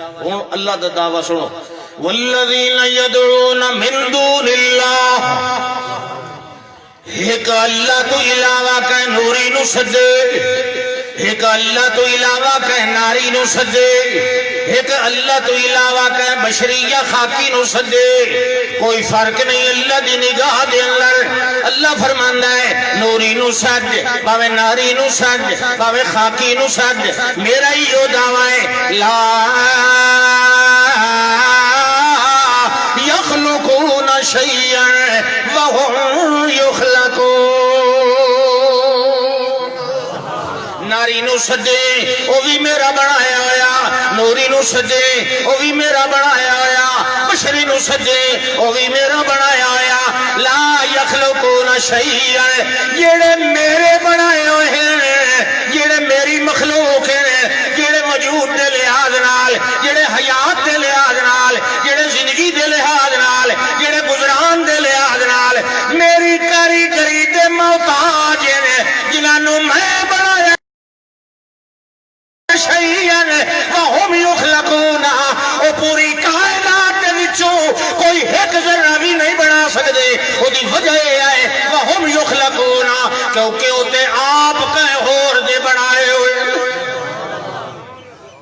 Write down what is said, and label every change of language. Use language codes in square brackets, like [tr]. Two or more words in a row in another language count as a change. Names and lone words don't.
[pa] ہوں اللہ دا دعویٰ سنو، [ar] والذین یدعون من دون اللہ، [pa] ایک اللہ تو علاوہ کہ نوری نو سجے، ایک اللہ تو علاوہ کہ ناری نو سجے، ایک اللہ تو علاوہ کہ بشری یا خاکی نو سجے، کوئی فرق نہیں اللہ دی نگاہ دے اندر۔ اللہ فرماندا ہے نوری نو سج، باوے ناری نو سج، باوے خاکی نو سج، میرا ہی جو دعویٰ ہے [ar] لا یخلقون شیئا وهم یخلقون، [pa] ناری نو سجے وہ بھی میرا بنایا ہویا، نوری نو سجے وہ بھی میرا بنایا ہویا، بشری نو سجے وہ بھی میرا بنایا ہویا، [ar] لا یخلقون شیئا، [pa] جڑے میرے بنائے ہوئے ہیں، جڑے میری مخلوق ہیں، جڑے وجود دے لحاظ نال، جڑے حیات دے لحاظ نال، جڑے زندگی دے لحاظ نال، جڑے گزران دے لحاظ نال میری کاریگری دے محتاج ہیں، جنہوں میں بنایا [ar] شیئا وهم یخلقون، [pa] وہ پوری کائنات دے وچوں کوئی ایک ذرہ بھی نہیں بنا سکتے، وہ دی وجہ یہ ہے [ar] وهم یخلقون، [pa] کیونکہ وہ تے آپ کہیں اور دے بنائے ہوئے۔